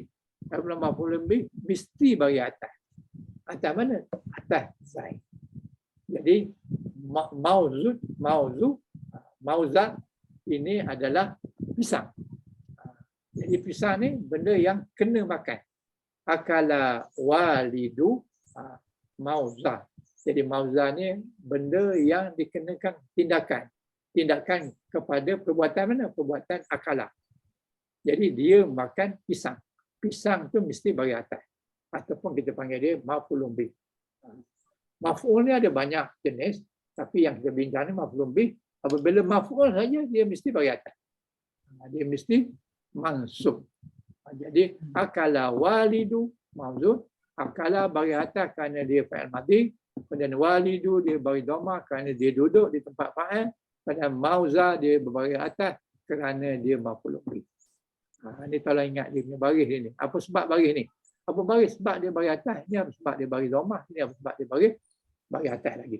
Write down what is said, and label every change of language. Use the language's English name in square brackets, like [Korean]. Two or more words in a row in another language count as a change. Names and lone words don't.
[Malay] Kalau [Arabic] مفعول به [Malay] mesti bagi atas. Atas mana? Atas zaid. Jadi mauza ini adalah pisang. Jadi pisang ni benda yang kena makan. [Arabic] أكل الوالد موزا. [Malay] Jadi mauza ni benda yang dikenakan tindakan. Tindakan kepada perbuatan mana? Perbuatan akala. Jadi dia makan pisang. Pisang tu mesti bagi atas. Ataupun kita panggil dia [Arabic] مفعول به. [Malay] Maf'ul ni ada banyak jenis. Tapi yang kita bincang ni [Arabic] مفعول به. [Malay] Apabila maf'ul saja dia mesti bagi atas. Dia mesti mansub. Jadi [Arabic] أكل الوالد موز. [Malay] Akala bagi atas kerana dia [Arabic] فاعل ماضي. [Malay] Kemudian walidu dia bagi dhamma kerana dia duduk di tempat fa'il. Kemudian mauza dia bagi atas kerana dia [Arabic] مفعول به. [Malay] Ini kalau ingat dia punya baris ini. Apa sebab baris ni? Apa baris? Sebab dia bagi atas. Ini apa sebab dia bagi dhamma. Ini apa sebab dia bagi atas lagi.